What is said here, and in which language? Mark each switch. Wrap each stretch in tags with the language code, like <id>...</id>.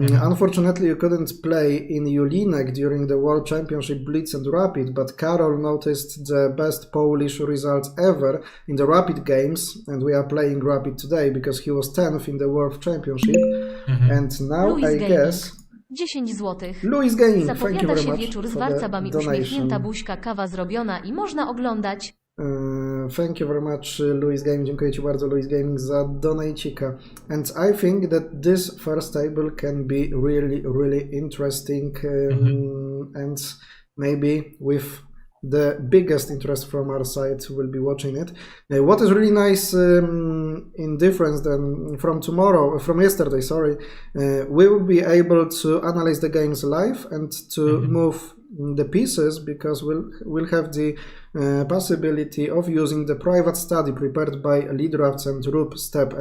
<en>Unfortunately, you couldn't play in Julinek during the World Championship Blitz and Rapid, but Karol noticed the best Polish results ever in the Rapid games, and we are playing Rapid today because he was 10th in the World Championship. And now I guess</en> <pl>10 złotych. Louis Gaming, zapowiada się wieczór z warcabami, uśmiechnięta buźka, kawa zrobiona i można oglądać.</pl> <en>Thank you very much, Louis Gaming.</en> <pl>Dziękuję Ci bardzo, Louis Gaming, za donajcika.</pl> <en>And I think that this first table can be really, really interesting and maybe with the biggest interest from our side will be watching it. What is really nice in difference than from yesterday, we will be able to analyze the games live and to move the pieces because we'll have the possibility of using the private study prepared by Lead Drafts and Rub Step.</en>